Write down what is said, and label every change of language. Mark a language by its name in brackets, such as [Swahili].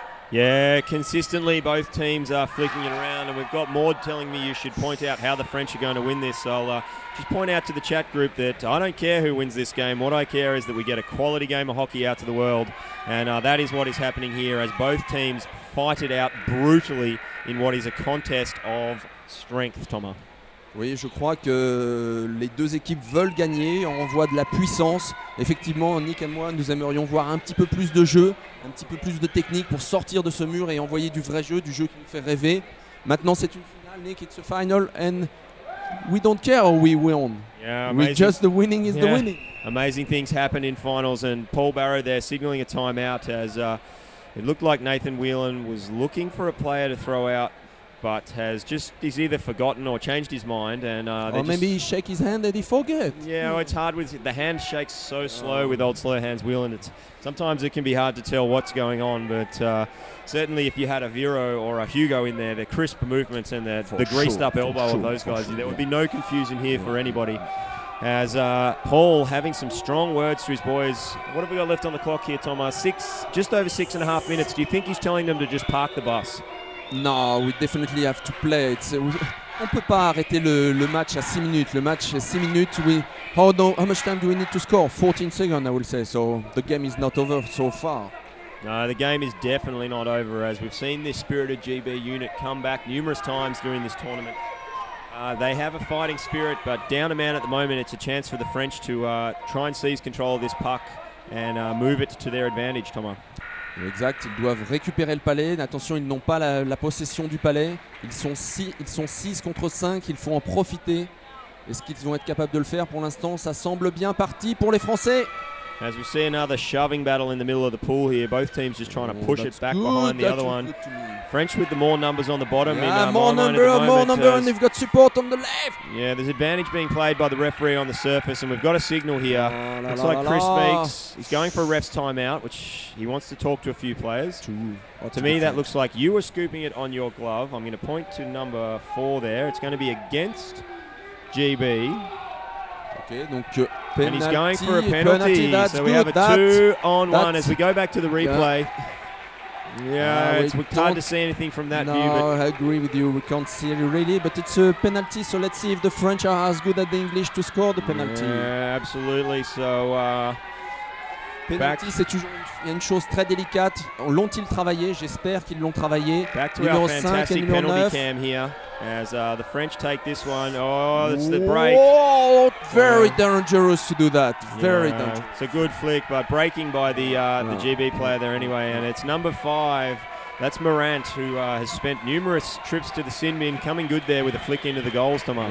[English] Yeah, consistently both teams are flicking it around, and we've got Maud telling me you should point out how the French are going to win this. So I'll just point out to the chat group that I don't care who wins this game. What I care is that we get a quality game of hockey out to the world, and that is what is happening here as both teams fight it out brutally in what is a contest of strength, Thomas. [French] Oui, je crois que les deux équipes veulent gagner, on voit de la puissance. Effectivement, Nick et moi, nous aimerions voir un petit peu plus de jeu, un petit peu plus de technique pour sortir de ce mur et envoyer du vrai jeu, du jeu qui nous fait rêver. Maintenant, c'est une finale, [English] Nick, it's a final and we don't care how we win. Yeah, just the winning is the winning. Amazing things happen in finals, and Paul Barrow there signaling a timeout as it looked like Nathan Whelan was looking for a player to throw out, but he's either forgotten or changed his mind, and or maybe he shake his hand and he forget. Yeah, it's hard with the hand shakes so slow with old slow hands Whelan. Sometimes it can be hard to tell what's going on, but certainly if you had a Vero or a Hugo in there, the crisp movements and the greased up elbow of those guys, there would be no confusion here for anybody. As Paul having some strong words to his boys. What have we got left on the clock here, Thomas? Just over 6.5 minutes. Do you think he's telling them to just park the bus? No, we definitely have to play. [French] On peut pas arrêter le match à 6 minutes. Le match est 6 minutes. [English] How much time do we need to score? 14 seconds, I will say. So the game is not over so far. No, the game is definitely not over, as we've seen this spirited GB unit come back numerous times during this tournament. They have a fighting spirit, but down a man at the moment, it's a chance for the French to try and seize control of this puck and move it to their advantage, Thomas. [French] Exact, ils doivent récupérer le palais. Attention, ils n'ont pas la possession du palais. Ils sont 6 contre 5, il faut en profiter. Est-ce qu'ils vont être capables de le faire? Pour l'instant, ça semble bien parti pour les Français. [English] As we see another shoving battle in the middle of the pool here, both teams just trying to push it back behind the other one. French with the more numbers on the bottom. Yeah, more number, and they've got support on the left. Yeah, there's advantage being played by the referee on the surface, and we've got a signal here. Looks like Chris Meeks. He's going for a ref's timeout, which he wants to talk to a few players. To me, that looks like you were scooping it on your glove. I'm going to point to number 4 there. It's going to be against GB. [French] Okay, donc [English] penalty, and he's going for a penalty. So we have a 2-on-1 as we go back to the replay. Yeah, it's hard to see anything from that view. No, I agree with you. We can't see it really, but it's a penalty. So let's see if the French are as good as the English to score the penalty. Yeah, absolutely. So [French] penalty, c'est toujours une chose très délicate. L'ont-ils travaillé? J'espère qu'ils l'ont travaillé. [English] Back to our fantastic penalty cam here. As the French take this one. Oh, it's the break. Oh, very dangerous to do that. Very dangerous. It's a good flick, but breaking by the GB player there anyway. And it's number 5. That's Morant, who has spent numerous trips to the sin bin, coming good there with a flick into the goals, Thomas.